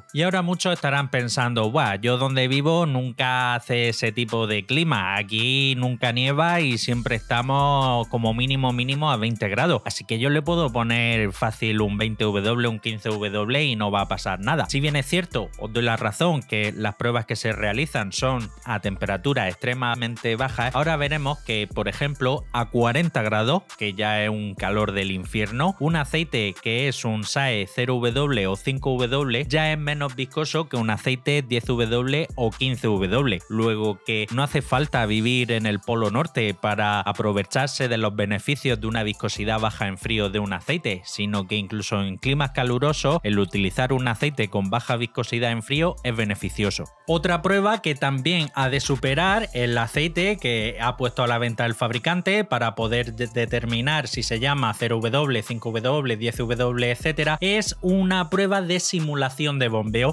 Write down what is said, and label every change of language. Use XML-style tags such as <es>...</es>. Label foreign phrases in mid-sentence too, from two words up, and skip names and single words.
<es>Y ahora muchos estarán pensando, buah, yo donde vivo nunca hace ese tipo de clima, aquí nunca nieva y siempre estamos como mínimo a 20 grados, así que yo le puedo poner fácil un 20W, un 15W y no va a pasar nada. Si bien es cierto, os doy la razón que las pruebas que se realizan son a temperaturas extremadamente bajas, ahora veremos que, por ejemplo, a 40 grados, que ya es un calor del infierno, un aceite que es un SAE 0W o 5W ya es menos viscoso que un aceite 10W o 15W. Luego, que no hace falta vivir en el Polo Norte para aprovecharse de los beneficios de una viscosidad baja en frío de un aceite, sino que incluso en climas calurosos el utilizar un aceite con baja viscosidad en frío es beneficioso. Otra prueba que también ha de superar el aceite que ha puesto a la venta el fabricante para poder determinar si se llama 0W, 5W, 10W, etcétera, es una prueba de simulación de bombeo.</es>